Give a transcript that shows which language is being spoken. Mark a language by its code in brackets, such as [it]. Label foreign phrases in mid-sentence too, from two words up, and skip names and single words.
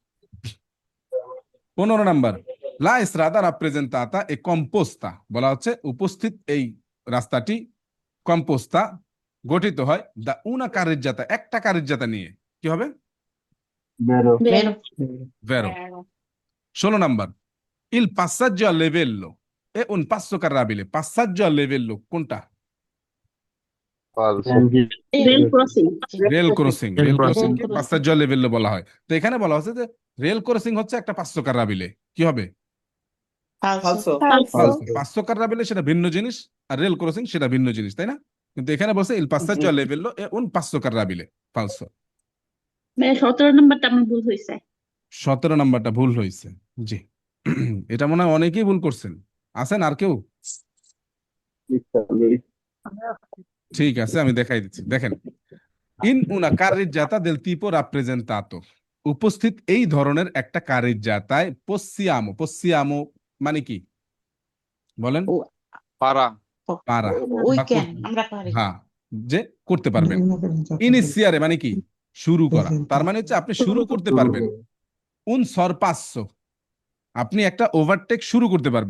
[bn] 15 নম্বর, [it] la strada rappresentata è composta, [bn] বলা হচ্ছে উপস্থিত এই রাস্তাটি কম্পোস্তা গঠিত হয় [it] da una carreggiata, [bn] একটা কারিজ্জাতা নিয়ে, কি হবে? [it] ভেরো। 16 নম্বর, il passaggio a livello è un passo carrabile, passaggio a livello কোনটা? [bn] রেল ক্রসিং। রেল ক্রসিং, রেল ক্রসিং কে [it] passaggio a livello [bn] বলা হয়। তো এখানে বলা হচ্ছে যে রেল ক্রসিং হচ্ছে একটা [it] passo carrabile, [bn] কি হবে? ফালসো। [it] passo carrabile [bn] সেটা ভিন্ন জিনিস, আর রেল ক্রসিং সেটা ভিন্ন জিনিস, তাই না? কিন্তু এখানে বলছে [it] il passaggio a livello è un passo carrabile, [bn] ফালসো। 17 নম্বরটা আমার ভুল হয়েছে। 17 নম্বরটা ভুল হয়েছে, জি। এটা মনে হয় অনেকেই ভুল করছেন, আছেন আর কেউ? ঠিক আছে, আমি দেখাই দিচ্ছি, দেখেন, [it] in una carreggiata del tipo rappresentato, [bn] উপস্থিত এই ধরনের একটা কারিজ্জাতায় পসিয়ামো, পসিয়ামো মানে কি বলেন? পারা। পারা বা হ্যাঁ, যে করতে পারবেন। ইনিসিয়ারে মানে কি? শুরু করা, তার মানে হচ্ছে আপনি শুরু করতে পারবেন। [it] un sorpasso, [bn] আপনি একটা ওভারটেক শুরু করতে পারবেন।